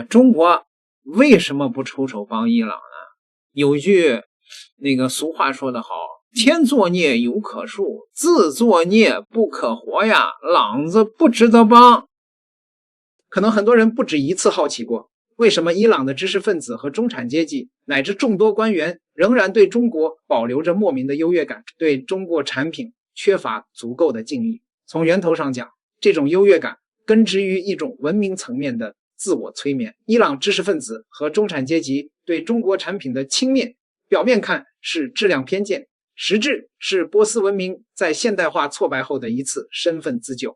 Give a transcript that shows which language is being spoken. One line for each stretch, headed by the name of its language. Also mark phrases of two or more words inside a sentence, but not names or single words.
Chinese: 中國為什麼不出手幫伊朗呢？有句那個俗話說得好，天作孽猶可恕，自作孽不可活呀，朗子不值得幫。可能很多人不止一次好奇過，為什麼伊朗的知識分子和中產階級乃至眾多官員仍然對中國保留着莫名的優越感，對中國產品缺乏足夠的敬意。從源頭上講，這種優越感根植於一種文明層面的自我催眠。伊朗知識分子和中產階級對中國產品的輕蔑，表面看是質量偏見，實質是波斯文明在現代化挫敗後的一次身份自救。